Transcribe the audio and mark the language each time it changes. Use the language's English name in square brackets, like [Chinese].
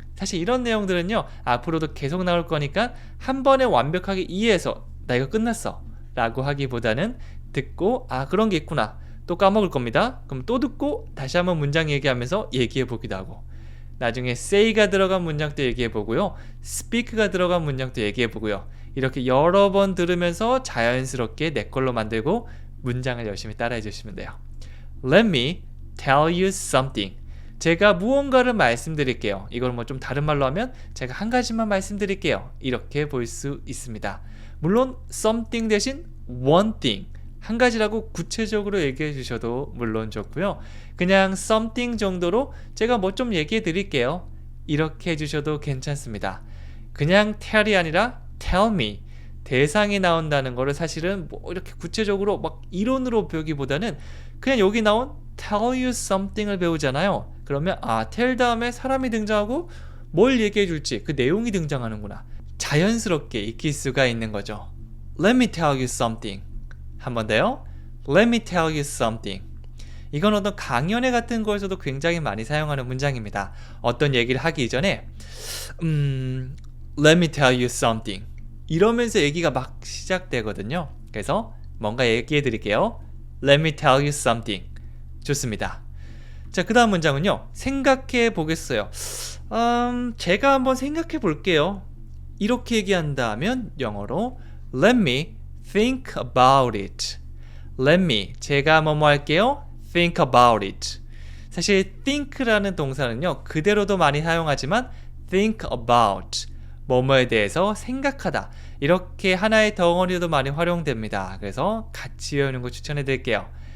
[Korean] 사실 이런 내용들은요, 앞으로도 계속 나올 거니까 한 번에 완벽하게 이해해서 나 이거 끝났어 라고 하기보다는 듣고 그런 게 있구나, 또 까먹을 겁니다. 그럼 또 듣고 다시 한번 문장 얘기하면서 얘기해 보기도 하고, 나중에 say가 들어간 문장도 얘기해 보고요, speak가 들어간 문장도 얘기해 보고요. 이렇게 여러 번 들으면서 자연스럽게 내 걸로 만들고 문장을 열심히 따라해 주시면 돼요. [English] Let me tell you something. [Korean] 제가 무언가를 말씀드릴게요. 이걸 뭐 좀 다른 말로 하면 제가 한 가지만 말씀드릴게요. 이렇게 볼 수 있습니다. 물론 something 대신 one thing, 한 가지라고 구체적으로 얘기해 주셔도 물론 좋고요. 그냥 something 정도로 제가 뭐 좀 얘기해 드릴게요. 이렇게 해 주셔도 괜찮습니다. 그냥 tell이 아니라 tell me, 대상이 나온다는 거를 사실은 뭐 이렇게 구체적으로 막 이론으로 배우기보다는 그냥 여기 나온 [English] tell you something [Korean] 을 배우잖아요. 그러면 tell 다음에 사람이 등장하고 뭘 얘기해 줄지 그 내용이 등장하는구나, 자연스럽게 익힐 수가 있는 거죠. [English] Let me tell you something. [Korean] 한 번 더요. [English] Let me tell you something. [Korean] 이건 어떤 강연회 같은 거에서도 굉장히 많이 사용하는 문장입니다. 어떤 얘기를 하기 이전에 [English] Let me tell you something [Korean] 이러면서 얘기가 막 시작되거든요. 그래서 뭔가 얘기해 드릴게요. [English] Let me tell you something. [Korean] 좋습니다. 자, 그 다음 문장은요, 생각해 보겠어요. 제가 한번 생각해 볼게요. 이렇게 얘기한다면 영어로 [English] Let me think about it. [Korean] Let me, 제가 뭐뭐 할게요. [English] Think about it. [Korean] 사실 think라는 동사는요, 그대로도 많이 사용하지만 think about, 뭐뭐에 대해서 생각하다, 이렇게 하나의 덩어리로도 많이 활용됩니다. 그래서 같이 외우는 거 추천해 드릴게요.